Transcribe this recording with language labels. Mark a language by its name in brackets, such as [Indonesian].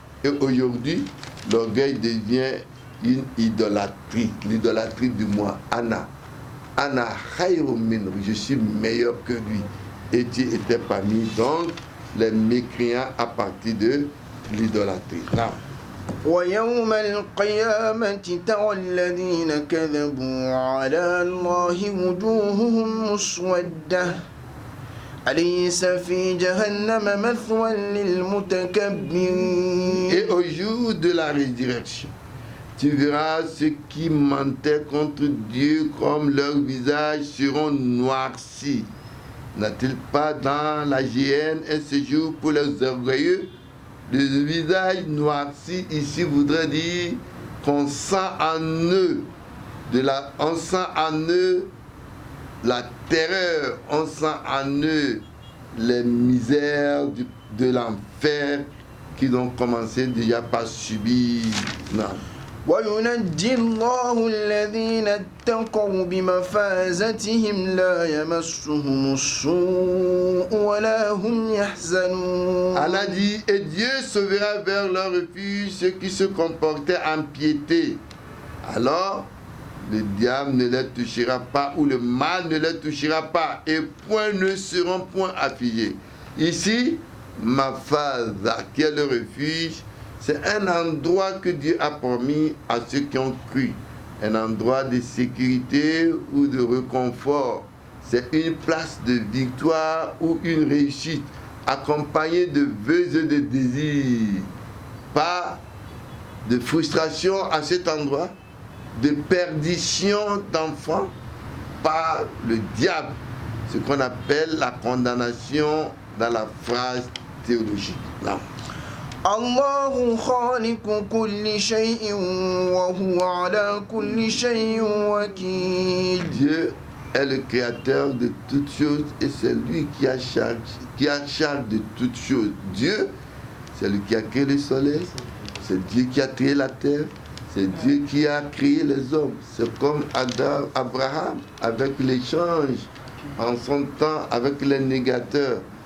[French] Et aujourd'hui, l'orgueil devient une idolâtrie, l'idolâtrie du moi. [Arabic] Anna khayrun minhu, [French] je suis meilleur que lui. Et tu étais parmi donc les mécréants à partir de l'idolâtrie. Non. [Arabic] ويوم القيامة ترى الذين كذبوا على الله وجوههم مسودة أليس في جهنم مثوى للمتكبرين. [French] Et au jour de la résurrection, tu verras ceux qui mentaient contre Dieu comme leurs visages seront noircis. N'a-t-il pas dans la géhenne un séjour pour les orgueilleux? Le visage noirci ici voudrait dire qu'on sent en eux on sent en eux la terreur, on sent en eux les misères de l'enfer qu'ils ont commencé déjà par subir. Non. [Arabic] وينجي الله الذين اتقوا بمفازتهم لا يمسهم السوء ولا هم يحزنون. [French] Allah dit, et Dieu sauvera vers leur refuge ceux qui se comportaient en piété. Alors, le diable ne les touchera pas ou le mal ne les touchera pas et point ne seront point affligés. Ici, Mafaza, qui est le refuge, c'est un endroit que Dieu a promis à ceux qui ont cru. Un endroit de sécurité ou de réconfort. C'est une place de victoire ou une réussite, accompagnée de vœux et de désirs. Pas de frustration à cet endroit, de perdition d'enfants par le diable. Ce qu'on appelle la condamnation dans la phrase théologique. Non. [Arabic] الله خالق كل شيء وهو على كل شيء وكيل. [French] Dieu est le créateur de toutes choses et c'est lui qui a charge de toutes choses. Dieu, c'est lui qui a créé le soleil, c'est Dieu qui a créé la terre, c'est Dieu qui a créé les hommes. C'est comme Abraham avec l'échange en son temps avec les négateurs.